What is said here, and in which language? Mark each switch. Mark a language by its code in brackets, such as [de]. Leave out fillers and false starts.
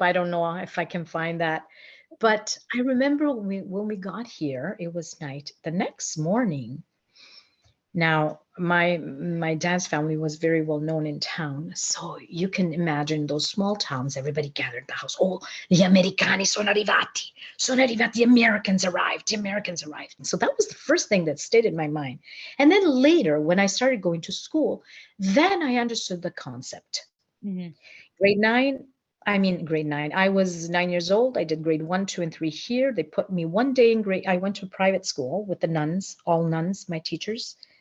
[en] I don't know if I can find that. But I remember when we got here, it was night. The next morning, now my dad's family was very well known in town, so you can imagine those small towns. Everybody gathered at the house. [it] Oh, gli americani sono arrivati. Sono arrivati. [en] The Americans arrived. The Americans arrived. And so that was the first thing that stayed in my mind. And then later, when I started going to school, then I understood the concept. Mm-hmm. Grade nine. I was 9 years old. I did grade 1, 2, and 3 here. They put me one day in I went to a private school with the nuns, all nuns, my teachers.